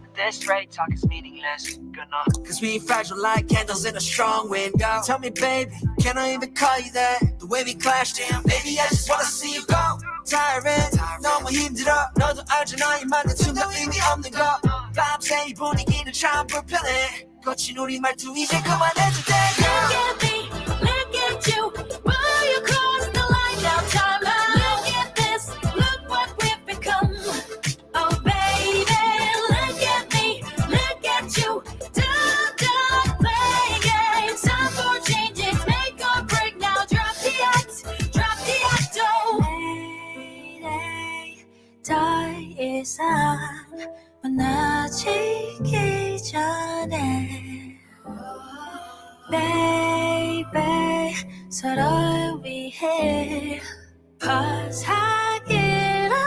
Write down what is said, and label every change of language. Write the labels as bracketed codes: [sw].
[en] straight talk is meaningless. Cause we fragile like candles in a strong wind. Yo, tell me baby, can I even call you that? The way we clashed, damn, baby I just wanna see you go. [ko] Tiring, 너무 힘들어. 너도 알잖아 이 말은 순간 의미 없는 거. 밤새 이 분위기는 참 불편해. 거친 우리 말투 이제 그만해도 돼. [en] Look at me, look at you. While you cross the line now, time out. Look at this, look what we've become. Oh baby, look at me, look at you. Don't play games. Time for changes, make or break now. Drop the act, oh. [ko] Lady, 더 이상 무너지기 전에 Baby, 서로를 위해 Pause 하기로 해.